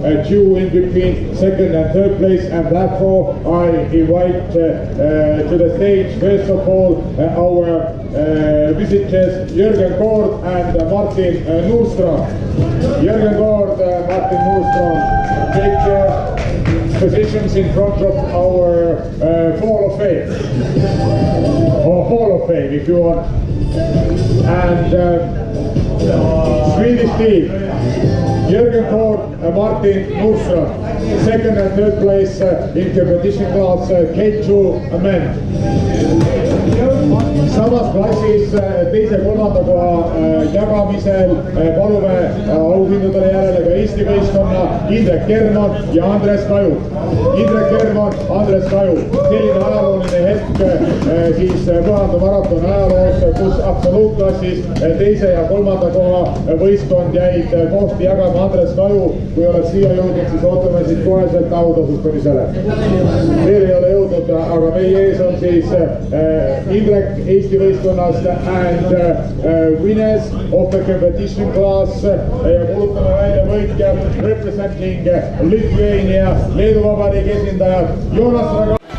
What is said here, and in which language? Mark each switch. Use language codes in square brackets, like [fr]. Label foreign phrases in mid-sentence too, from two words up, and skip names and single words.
[en] queue in between second and third place, and therefore I invite to the stage first of all our visitors Jürgen Kord and Martin Nordström. Jürgen Kord, Martin Nordström, take positions in front of our Hall of Fame, or Hall of Fame if you want. And Swedish team, Jürgen Kord, Martin Nordström, second and third place in competition class K2 men. [et] Samas klassis teise kolmanda koha jagamisel palume auhindadele järele ka Eesti võistkonna Indrek Kerman ja Andres Kaju. Indrek Kerman, Andres Kaju. Selline ajalooline hetk siis Põhanda maratoni ajaloos, kus absoluutklassis teise ja kolmanda koha võistkond jäid kohti jagama Andres Kaju. Kui oled siia jõudnud, siis ootame siit koheselt autasustamisele. Veel ei ole jõudnud, aga meie ees on siis Indrek Eesti võistkonnast [en] and winners of the competition class [et] ja kuulutame välja võitja representing Lithuania, Leedu Vabariigi esindajad Joonas Raga.